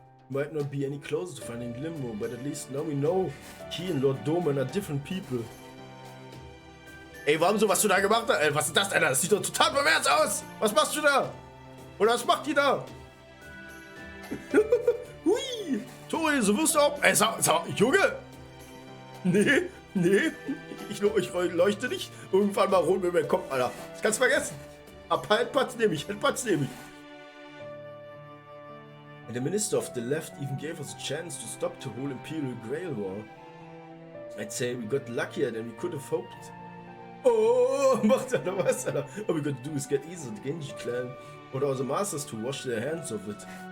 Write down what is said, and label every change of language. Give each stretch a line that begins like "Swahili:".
English: Might not be any closer to finding Limbo, but at least now we know he and Lord Doman are different people.
German: Ey, warum so, was du da gemacht hast? Ey, was ist das denn? Das sieht doch total pervers aus! Was machst du da? Oder was macht die da? Hui! Tori, so wirst du auch. Ey, Junge! Nee. Ich leuchte nicht. Irgendwann mal rot mit meinem Kopf, Alter. Das kannst du vergessen. Ab Halbplatz nehme ich.
English: And the Minister of the Left even gave us a chance to stop the whole Imperial Grail War. I'd say we got luckier than we could have hoped.
German: Oh, macht er da was, Alter?
English: All we got to do is get either the Genji clan or the other masters to wash their hands of it.